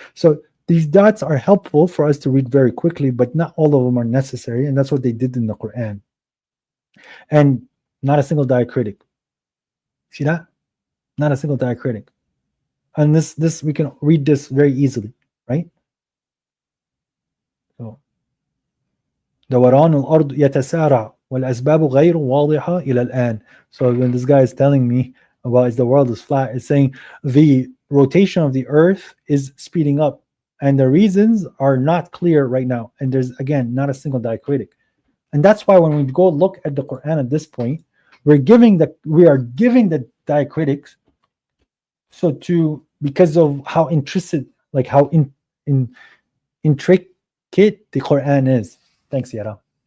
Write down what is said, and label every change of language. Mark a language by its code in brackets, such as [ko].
[en] So these dots are helpful for us to read very quickly, but not all of them are necessary, and that's what they did in the Quran. And not a single diacritic. See that? Not a single diacritic. And this we can read this very easily, right? [ar] So دوران الأرض يتسارع والأسباب غير واضحة إلى الآن. [en] So when this guy is telling me about is the world is flat, it's saying the rotation of the earth is speeding up, and the reasons are not clear right now. And there's again not a single diacritic. And that's why when we go look at the Quran at this point, we are giving the diacritics, so because of how intricate, like how intricate the Quran is. Thanks, Yara.